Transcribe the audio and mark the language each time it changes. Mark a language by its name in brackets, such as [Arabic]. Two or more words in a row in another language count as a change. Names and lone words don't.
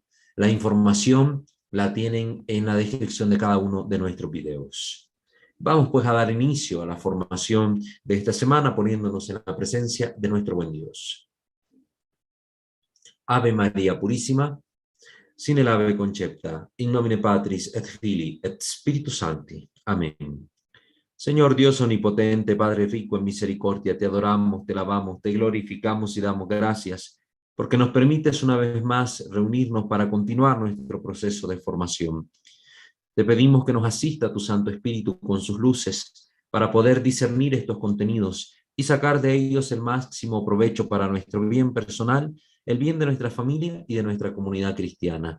[Spanish] La información la tienen en la descripción de cada uno de nuestros videos. Vamos pues a dar inicio a la formación de esta semana poniéndonos en la presencia de nuestro buen Dios. Ave María Purísima, sin el ave concepta, [Latin] in nomine Patris et Filii et Spiritus Sancti. [Spanish] Amén. Señor Dios omnipotente, Padre rico en misericordia, te adoramos, te alabamos, te glorificamos y damos gracias, porque nos permites una vez más reunirnos para continuar nuestro proceso de formación. Te pedimos que nos asista tu Santo Espíritu con sus luces para poder discernir estos contenidos y sacar de ellos el máximo provecho para nuestro bien personal, el bien de nuestra familia y de nuestra comunidad cristiana.